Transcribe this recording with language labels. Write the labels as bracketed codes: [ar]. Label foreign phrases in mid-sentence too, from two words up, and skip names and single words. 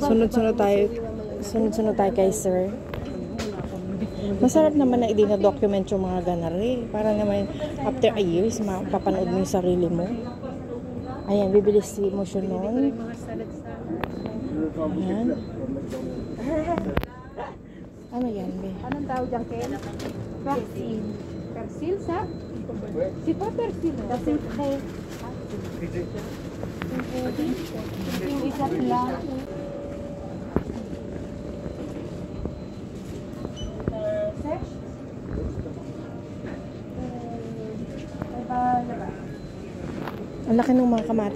[tl] Sunod-sunod tayo kay sir. Masarap naman na i-document yung mga ganari. Para naman [en] after a years, [tl] mapapanood mo yung sarili mo. Ayan, bibili si Mushu nun. Ayan. Ano yan, be? Anong tawag dyan, Ken? Persil. Persil sa? Si pa persil. Kasi kay... Yung isa lang. Ang laki ng mga kamatis.